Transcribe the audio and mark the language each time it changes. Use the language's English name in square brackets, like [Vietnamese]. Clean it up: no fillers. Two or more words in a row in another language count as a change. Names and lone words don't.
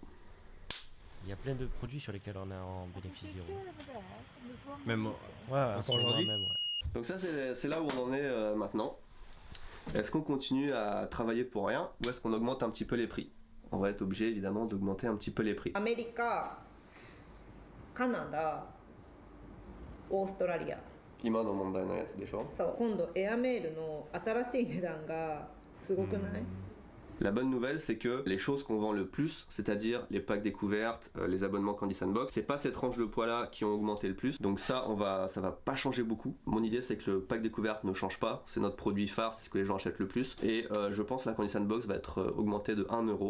[French] Il y a plein de produits sur lesquels on est en bénéfice 0. Même encore aujourd'hui même, Donc ça c'est là où on en est maintenant. Est-ce qu'on continue à travailler pour rien ou est-ce qu'on augmente un petit peu les prix? On va être obligé évidemment d'augmenter un petit peu les prix. [Japanese] アメリカ、カナダ、オーストラリア。今の問題のやつでしょ？そう、今度エアメールの新しい値段がすごくない？ [French] La bonne nouvelle, c'est que les choses qu'on vend le plus, c'est-à-dire les packs découvertes, les abonnements Candy Sandbox, c'est pas ces tranches de poids là qui ont augmenté le plus. Donc ça va pas changer beaucoup. Mon idée, c'est que le pack découverte ne change pas. C'est notre produit phare, c'est ce que les gens achètent le plus. Et je pense que la Candy Sandbox va être augmentée de 1 euro.